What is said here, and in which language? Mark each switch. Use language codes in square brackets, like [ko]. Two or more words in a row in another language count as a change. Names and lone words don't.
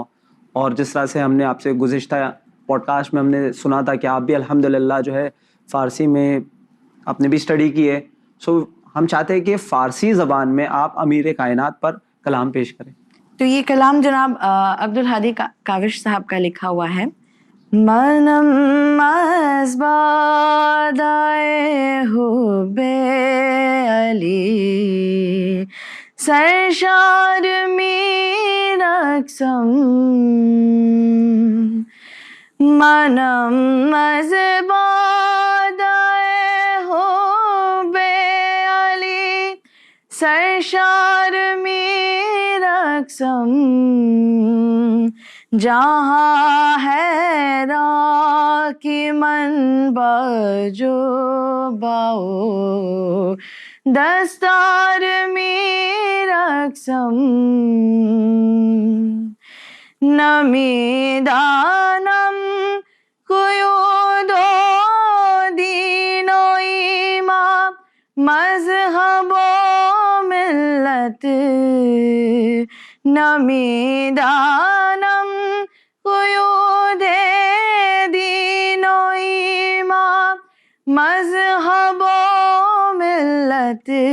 [ur] اور جس طرح سے ہم نے آپ سے گزشتہ پوڈ کاسٹ میں ہم نے سنا تھا کہ آپ بھی الحمدللہ جو ہے فارسی میں آپ نے بھی اسٹڈی کی ہے. سو ہم چاہتے ہیں کہ فارسی زبان میں آپ امیر کائنات پر کلام پیش کریں. تو یہ کلام جناب عبدالہادی کاوش صاحب کا لکھا ہوا ہے. [fa] منم از بادائے حب علی سرشار می رقصم، منم از بادائے حب علی سرشار می رقصم، جہاں ہے راہ کی منبع جو باؤ دستار می رقصم، نمی دانم قیود و دین و ایمان مذہب و ملت، نمی دانم قیود دین و ایمان مذہب و ملت،